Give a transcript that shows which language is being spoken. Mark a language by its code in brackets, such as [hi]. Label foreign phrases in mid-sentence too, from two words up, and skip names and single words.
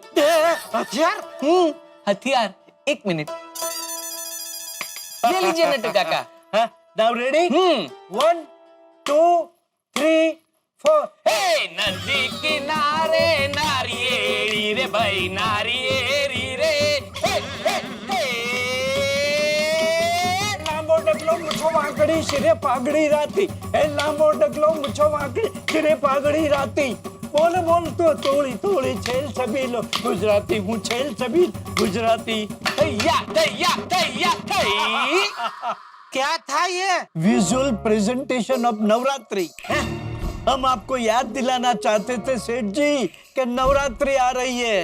[hi] हथियार ले लूं? हथियार? हथियार एक मिनट, ये लीजिए नट्टू काका। [en] Now ready? 1 2 3 4. [gu] હે નદી કિનારે નારિયેરી રે ભાઈ નારિયેરી રે, હે હે હે। લાંબો ડગલો મુછો વાંકડી સિરે પાઘડી રાતી, હે લાંબો ડગલો મુછો વાંકડી સિરે પાઘડી રાતી। બોલ બોલ તો તોડી તોડી છેલ છબીલો ગુજરાતી હું, છેલ છબીલ ગુજરાતી। [hi] दैया दैया दैया दै। क्या था ये? [en] Visual presentation of Navratri. [hi] हम आपको याद दिलाना चाहते थे सेठ जी कि नवरात्रि आ रही है।